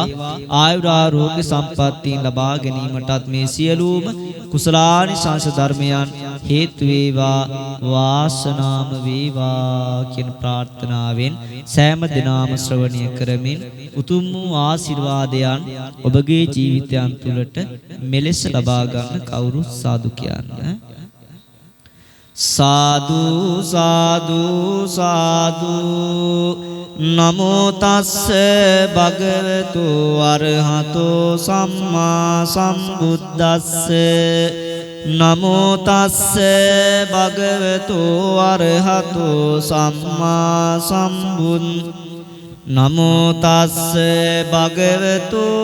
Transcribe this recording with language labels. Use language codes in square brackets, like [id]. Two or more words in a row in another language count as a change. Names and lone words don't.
[si] ආයුරාෝග්‍ය සම්පත්තීන් ලබා ගැනීමටත් මේ සියලුම කුසලානිසංස ධර්මයන් හේතු වේවා වාසනාම වේවා කියන ප්‍රාර්ථනාවෙන් සෑම දිනම ශ්‍රවණය කරමින් උතුම් වූ ආශිර්වාදයන් ඔබගේ ජීවිතයන් තුළට මෙලෙස ලබා ගන්න කවුරු සාදු කියන්න. [pi] සාදු සාදු සාදු නමෝ තස්ස භගවතු අරහතෝ සම්මා සම්බුද්දස්ස නමෝ තස්ස භගවතු අරහතෝ සම්මා සම්බුද්දස්ස නමෝ තස්ස භගවතු